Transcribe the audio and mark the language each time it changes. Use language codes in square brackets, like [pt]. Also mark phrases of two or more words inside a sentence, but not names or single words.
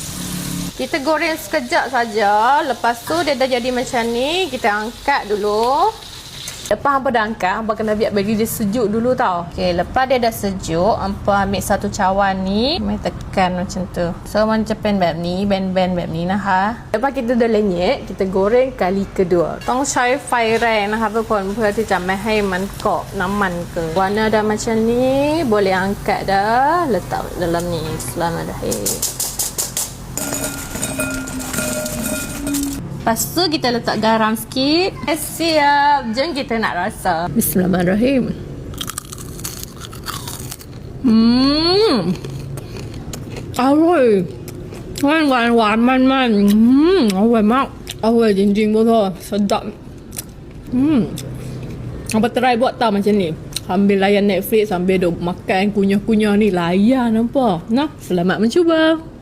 [ms] Kita goreng sekejap saja. Lepas tu dia dah jadi macam ni, kita angkat dulu. Lepas hampa dah angkat, hampa kena biar bagi dia sejuk dulu tau. Okey, lepas dia dah sejuk, hampa ambil satu cawan ni, main tekan macam tu. So macam pen แบบนี้, bend-bend [th] แบบนี้นะคะ [ms] Lepas kita dah lenyek, kita goreng kali kedua. [th] ต้องใช้ไฟแรงนะคะทุกคนเพื่อที่จะไม่ให้มันเกาะน้ำมันเกิน [ms] Warna dah macam ni, boleh angkat dah, letak dalam ni. Bismillahirrahmanirrahim. Lepas tu kita letak garam sikit. Siap. Jom kita nak rasa. Bismillahirrahmanirrahim. Aroy. [th] หวานๆมันๆอร่อยมากอร่อยจริงๆ [ms] betul sedap. Apa try buat tau macam ni. Sambil layan Netflix, sambil duk makan kunyah-kunyah ni, layan nampak. Nah, selamat mencuba.